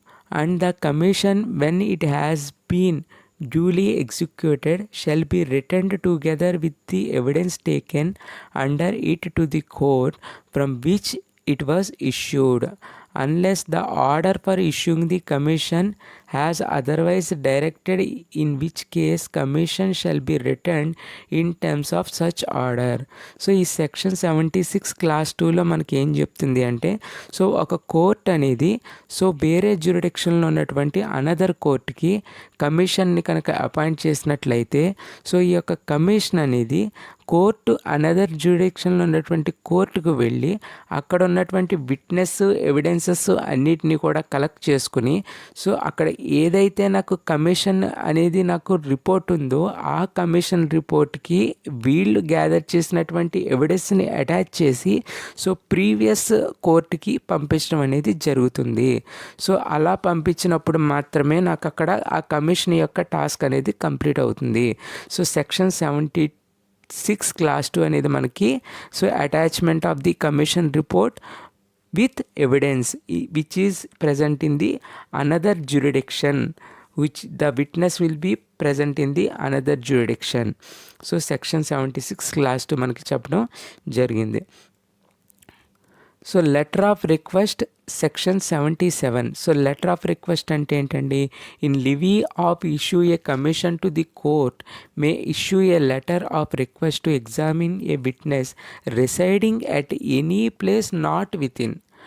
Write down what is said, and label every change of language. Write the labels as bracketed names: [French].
[English] and the commission, when it has been duly executed, shall be returned together with the evidence taken under it to the court from which it was issued, unless the order for issuing the commission has otherwise directed, in which case commission shall be returned in terms of such order. [Telugu] So ఈ section 76 class 2లో మనకి ఏం చెప్తుంది అంటే so ఒక court అనేది so వేరే జ్యూరిడిక్షన్లో ఉన్నటువంటి అనదర్ కోర్టుకి కమిషన్ని కనుక అపాయింట్ చేసినట్లయితే సో ఈ యొక్క కమిషన్ అనేది కోర్టు అనదర్ జ్యూరిడిక్షన్లో ఉన్నటువంటి కోర్టుకు వెళ్ళి అక్కడ ఉన్నటువంటి విట్నెస్ ఎవిడెన్సెస్ అన్నిటినీ కూడా కలెక్ట్ చేసుకుని సో అక్కడ ఏదైతే నాకు కమిషన్ అనేది నాకు రిపోర్ట్ ఉందో ఆ కమిషన్ రిపోర్ట్కి వీళ్ళు గ్యాదర్ చేసినటువంటి ఎవిడెన్స్ని అటాచ్ చేసి సో ప్రీవియస్ కోర్టుకి పంపించడం అనేది జరుగుతుంది. సో అలా పంపించినప్పుడు మాత్రమే నాకు అక్కడ ఆ కమిషన్ యొక్క టాస్క్ అనేది కంప్లీట్ అవుతుంది. [English] so section 76 class 2 [Telugu] అనేది మనకి [English] So attachment of the commission report with evidence which is present in the another jurisdiction, which the witness will be present in the another jurisdiction. So section 76 class 2 [Telugu] మనకి చెప్పడం జరిగింది. [English] So letter of request section 77. So letter of request [Telugu] అంటే ఏంటండి, [English] In lieu of issue a commission to the court may issue a letter of request to examine a witness residing at any place not within.